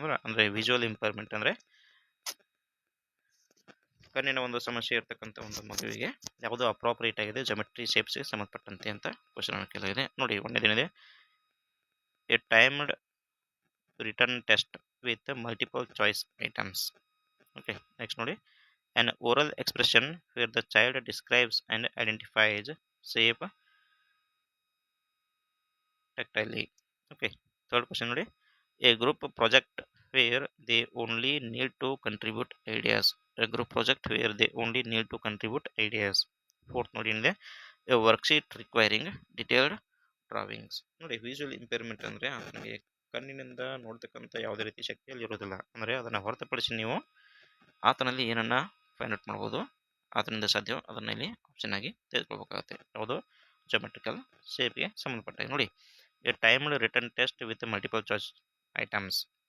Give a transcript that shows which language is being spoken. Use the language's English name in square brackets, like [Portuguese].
[Kannada] ಅಂದರೆ visual impairment ಅಂದರೆ ಕಣ್ಣಿನ ಒಂದು ಸಮಸ್ಯೆ ಇರ್ತಕ್ಕಂಥ ಒಂದು ಮಗುವಿಗೆ ಯಾವುದು ಅಪ್ರೋಪ್ರಿಯೇಟ್ ಆಗಿದೆ ಜೊಮೆಟ್ರಿ ಶೇಪ್ಸ್ಗೆ ಸಂಬಂಧಪಟ್ಟಂತೆ ಅಂತ ಕ್ವಶನ್ ಕೇಳಿದೆ. ನೋಡಿ, ಒಂದೇನಿದೆ, [English] A timed return test with multiple choice items. Okay, next [Kannada] ನೋಡಿ, [English] an oral expression where the child describes and identifies shape tactilely. Okay, third question [Kannada] ನೋಡಿ, [English] a group project where they only need to contribute ideas. A group project where they only need to contribute ideas. Fourth [Kannada] ನೋಡಿ ಏನಿದೆ, [English] a worksheet requiring detailed drawings. [Kannada] ನೋಡಿ, visual impairment ಅಂದರೆ ಅವನಿಗೆ ಕಣ್ಣಿನಿಂದ ನೋಡ್ತಕ್ಕಂಥ ಯಾವುದೇ ರೀತಿ ಶಕ್ತಿಯಲ್ಲಿ ಇರೋದಿಲ್ಲ. ಅಂದರೆ ಅದನ್ನು ಹೊರತುಪಡಿಸಿ ನೀವು ಆತನಲ್ಲಿ ಏನನ್ನು ಫೈಂಡ್ ಔಟ್ ಮಾಡ್ಬೋದು, ಆತನಿಂದ ಸಾಧ್ಯ ಅದನ್ನು ಇಲ್ಲಿ ಆಪ್ಷನ್ ಆಗಿ ತೆಗೆದುಕೊಳ್ಬೇಕಾಗುತ್ತೆ. ಯಾವುದು, ಜೊಮೆಟ್ರಿಕಲ್ ಶೇಪ್ಗೆ ಸಂಬಂಧಪಟ್ಟಾಗ. ನೋಡಿ, [English] A timed return test with multiple choice items.